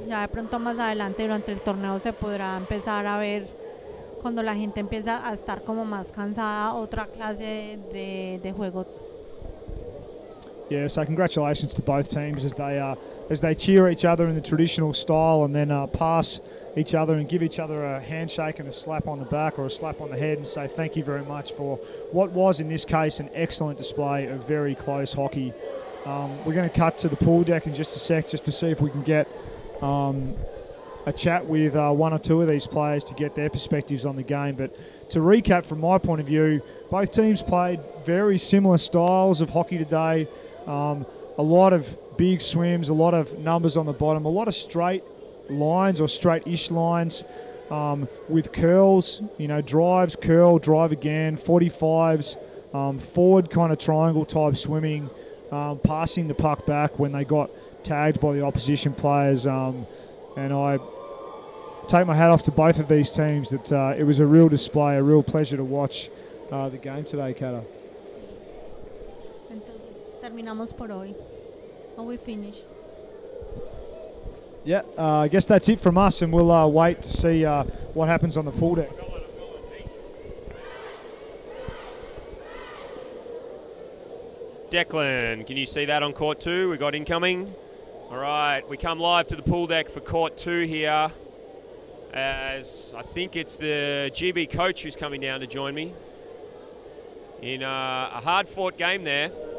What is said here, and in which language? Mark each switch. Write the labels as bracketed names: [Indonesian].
[Spanish] Ya de pronto más adelante durante el torneo se podrá empezar a ver cuando la gente empieza a estar como más cansada, otra clase de juego. [English] Yeah, so congratulations to both teams as they cheer each other in the traditional style and then pass each other and give each other a handshake and a slap on the back or a slap on the head and say thank you very much for what was in this case an excellent display of very close hockey. We're going to cut to the pool deck in just a sec just to see if we can get a chat with one or two of these players to get their perspectives on the game. But to recap from my point of view, both teams played very similar styles of hockey today. A lot of big swims, a lot of numbers on the bottom, a lot of straight lines or straight-ish lines with curls, drives, curl, drive again, 45s, forward kind of triangle type swimming, passing the puck back when they got tagged by the opposition players. And I take my hat off to both of these teams that it was a real display, a real pleasure to watch the game today, Kata. [Spanish] Entonces, terminamos por hoy. [English] Are we finished? Yeah, I guess that's it from us, and we'll wait to see what happens on the pool deck. Declan, can you see that on court 2? We got incoming. All right, we come live to the pool deck for court 2 here, as I think it's the GB coach who's coming down to join me in a hard-fought game there.